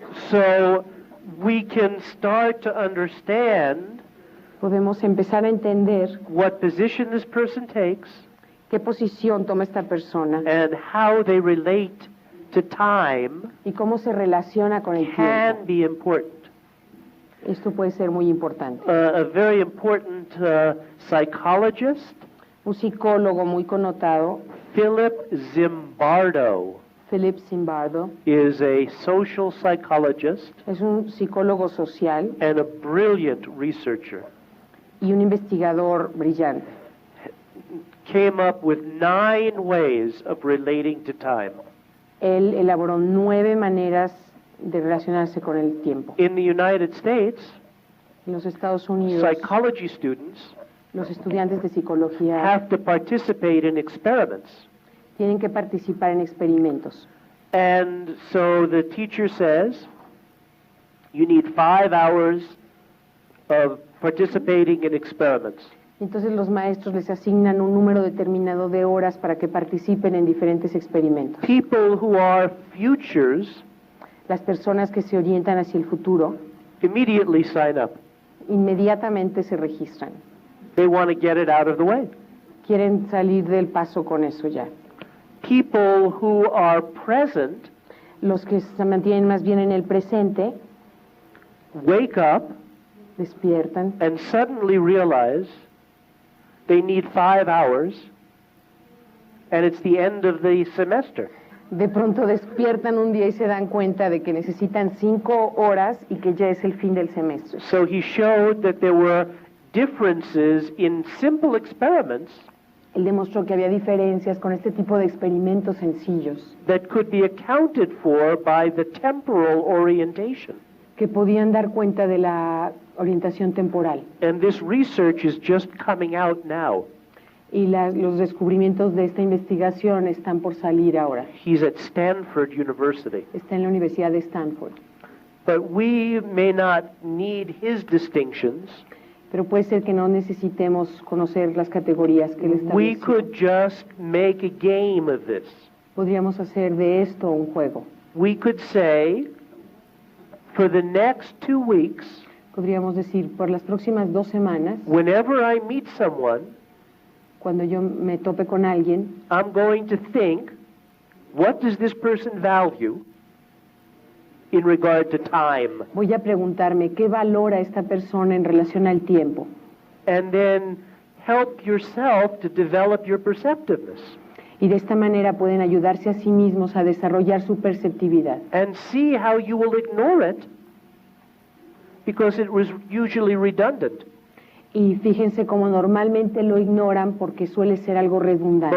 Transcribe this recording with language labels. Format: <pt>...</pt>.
<en>So we can start to understand</en> <es>Podemos empezar a entender</es> <en>what position this person takes</en> <es>qué posición toma esta persona</es> <en>and how they relate to time</en> <es>y cómo se relaciona con el</es> <en>can</en> <es>tiempo.</es> <en>be important.</en> <es>Esto puede ser muy importante.</es> <en>A very important psychologist,</en> <es>Un psicólogo muy connotado,</es> <en>Philip Zimbardo,</en> <es>Philip Zimbardo,</es> <en>is a social psychologist</en> <es>es un psicólogo social</es> <en>and a brilliant researcher.</en> <es>y un investigador brillante.</es> <en>Came up with 9 ways of relating to time.</en> <es>Él elaboró 9 maneras de relacionarse con el tiempo.</es> <en>In the United States,</en> <es>En los Estados Unidos,</es> <en>psychology students</en> <es>los estudiantes de psicología</es> <en>have to participate in experiments.</en> <es>tienen que participar en experimentos.</es> <en>And so the teacher says, you need 5 hours of participating in experiments.</en> <es>Entonces los maestros les asignan un número determinado de horas para que participen en diferentes experimentos.</es> <en>People who are futures</en> <es>Las personas que se orientan hacia el futuro</es> <en>immediately sign up.</en> <es>inmediatamente se registran.</es> <en>They want to get it out of the way.</en> <es>Quieren salir del paso con eso ya.</es> <en>People who are present</en> <es>Los que se mantienen más bien en el presente</es> <en>wake up</en> <es>despiertan</es> <en>and suddenly realize they need 5 hours and it's the end of the semester.</en> <es>De pronto despiertan un día y se dan cuenta de que necesitan 5 horas y que ya es el fin del semestre.</es> <en>So he showed that there were differences in simple experiments</en> <es>Él demostró que había diferencias con este tipo de experimentos sencillos</es> <en>that could be accounted for by the temporal orientation.</en> <es>que podían dar cuenta de la orientación temporal.</es> <en>And this research is just coming out now.</en> <es>Y los descubrimientos de esta investigación están por salir ahora.</es> <en>He's at Stanford University.</en> <es>Está en la Universidad de Stanford.</es> <en>But we may not need his distinctions.</en> <es>Pero puede ser que no necesitemos conocer las categorías que él</es> <en>We</en> <es>estableció.</es> <en>could just make a game of this.</en> <es>Podríamos hacer de esto un juego.</es> <en>We could say, for the next 2 weeks,</en> <es>Podríamos decir, por las próximas 2 semanas,</es> <en>whenever I meet someone,</en> <es>cuando yo me tope con alguien,</es> <en>I'm going to think, what does this person value? in regard to time.</en> <es>Voy a preguntarme qué valora esta persona en relación al tiempo.</es> <en>And then help yourself to develop your perceptiveness.</en> <es>Y de esta manera pueden ayudarse a sí mismos a desarrollar su perceptividad.</es> <en>And see how you will ignore it, because it was usually redundant.</en> <es>Y fíjense cómo normalmente lo ignoran porque suele ser algo redundante.</es>